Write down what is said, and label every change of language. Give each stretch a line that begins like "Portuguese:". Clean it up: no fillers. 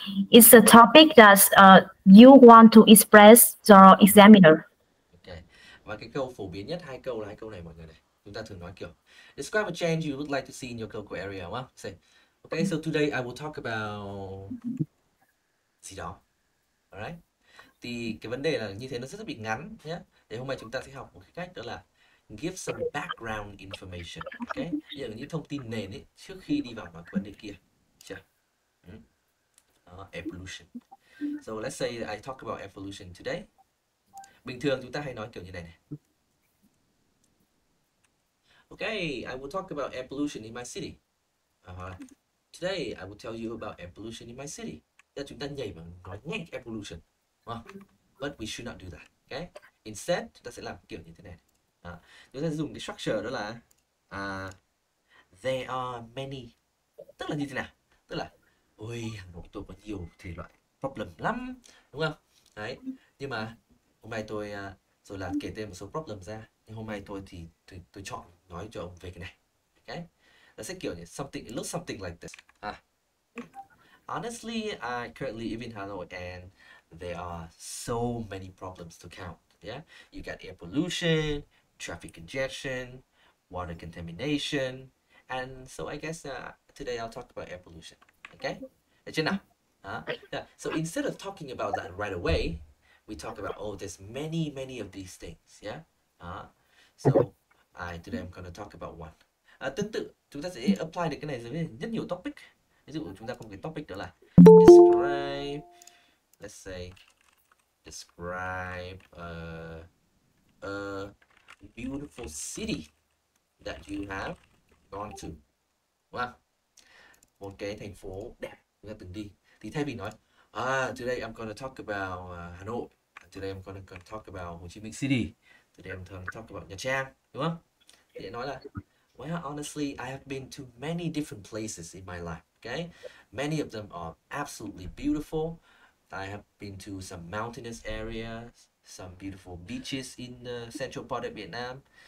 English: It's the topic that you want to express to examiner. Okay.
Vietnamese: Và cái câu phổ biến nhất, hai câu này mọi người này. Chúng ta thường nói kiểu
English: describe a change you would like to see in your local area,
Vietnamese: đúng không?
English: Say, okay, so today I will talk about
Vietnamese: gì đó.
English: Alright.
Vietnamese: Thì cái vấn đề là như thế nó rất bị ngắn nhé. Thì hôm nay chúng ta sẽ học một cái cách đó là
English: give some background information. Okay?
Vietnamese: Những thông tin nền ấy trước khi đi vào cái vấn đề kia. Chưa? Evolution.
English: So let's say I talk about evolution today.
Vietnamese: Bình thường chúng ta hay nói kiểu như này này.
English: Okay, I will talk about evolution in my city. Today I will tell you about evolution in my city.
Vietnamese: Tức là chúng ta nhảy vào nói nhanh evolution.
English: But we should not do that. Okay?
Vietnamese: Instead, chúng ta sẽ làm kiểu như thế này. Chúng ta dùng cái structure đó là
English: there are many.
Vietnamese: Tức là như thế nào? Tức là ôi, Hà Nội tôi có nhiều thể loại problem lắm, đúng không? Đấy. Nhưng mà hôm nay tôi rồi là kể tên một số problem ra. Nhưng hôm nay tôi thì tôi chọn nói cho ông về cái này.
English: Okay?
Vietnamese: Nó sẽ kiểu như
English: something, it looks something like this. Honestly, I currently live in Hanoi and there are so many problems to count. Yeah, you got air pollution, traffic congestion, water contamination, and so I guess today I'll talk about air pollution. Okay,
Vietnamese: được chưa nào?
English: Yeah. So instead of talking about that right away, we talk about there's many of these things. Yeah. So today I'm gonna talk about one.
Vietnamese: Tương tự chúng ta sẽ apply được cái này với rất nhiều topic. Ví dụ chúng ta có một cái topic đó là
English: describe, let's say describe a beautiful city that you have gone to. Wow.
Vietnamese: Một cái thành phố đẹp chúng ta từng đi. Thì thay vì nói
English: today I'm gonna talk about Hà Nội, today I'm gonna talk about Hồ Chí Minh City, today I'm gonna talk about Nha Trang,
Vietnamese: đúng không? Thì nói là
English: well, honestly, I have been to many different places in my life. Okay, many of them are absolutely beautiful. I have been to some mountainous areas, some beautiful beaches in the central part of Vietnam.